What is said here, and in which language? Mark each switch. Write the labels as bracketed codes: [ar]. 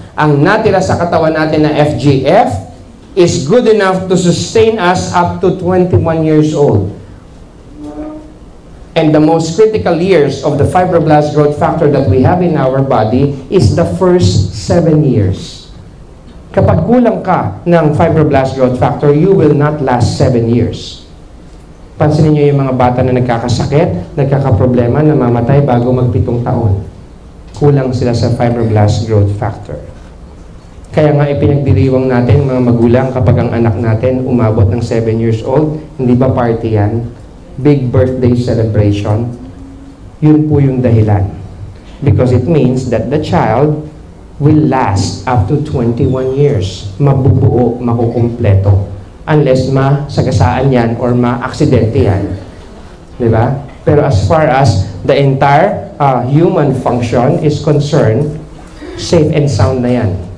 [tl] Ang natira sa katawan natin na [en] FGF is good enough to sustain us up to 21 years old. And the most critical years of the fibroblast growth factor that we have in our body is the first 7 years. [tl] Kapag kulang ka ng [en] fibroblast growth factor, you will not last 7 years. [tl] Pansinin niyo yung mga bata na nagkakasakit, nagkakaproblema, namamatay bago mag-7 taon. Kulang sila sa fibroblast growth factor. Kaya nga ipinagdiriwang natin mga magulang kapag ang anak natin umabot ng 7 years old, hindi ba party yan? [en] Big birthday celebration. [tl] Yun po yung dahilan. [en] Because it means that the child will last up to 21 years. [tl] Mabubuo, makukumpleto. [en] Unless [tl] masagasaan yan or ma-aksidente yan. Diba? [en] Pero as far as the entire human function is concerned, safe and sound na yan.